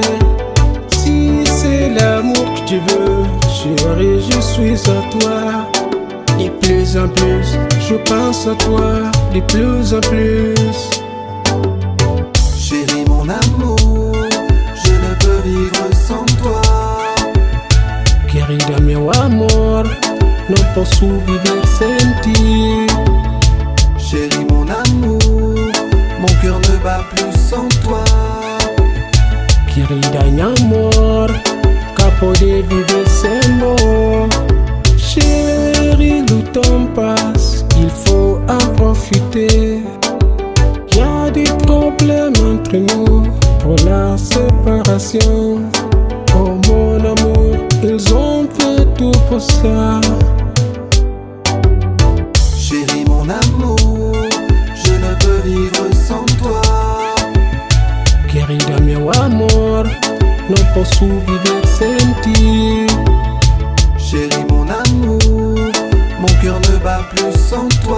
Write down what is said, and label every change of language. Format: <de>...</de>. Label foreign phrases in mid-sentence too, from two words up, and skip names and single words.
<fr>Si c'est l'amour que tu veux, chérie, je suis à toi. De plus en plus, je pense à toi, de plus en plus. Chérie, mon amour, je ne peux vivre sans toi.</fr> <pt>Querida meu amor, não posso viver sem ti.</pt> <fr>Chérie, mon amour, mon cœur ne bat plus sans toi.</fr> <pt>Querida meu amor, qu'à poder viver sem moi.</pt> <fr>Chérie, le temps passe, il faut en profiter. Y a des problèmes entre nous pour la séparation. Oh mon amour, ils ont fait tout pour ça. Chérie, mon amour, je ne peux vivre sans toi.</fr> <pt>Querida meu amor, não posso viver sem ti.</pt> <fr>Chérie, mon amour, mon cœur ne bat plus sans toi.</fr>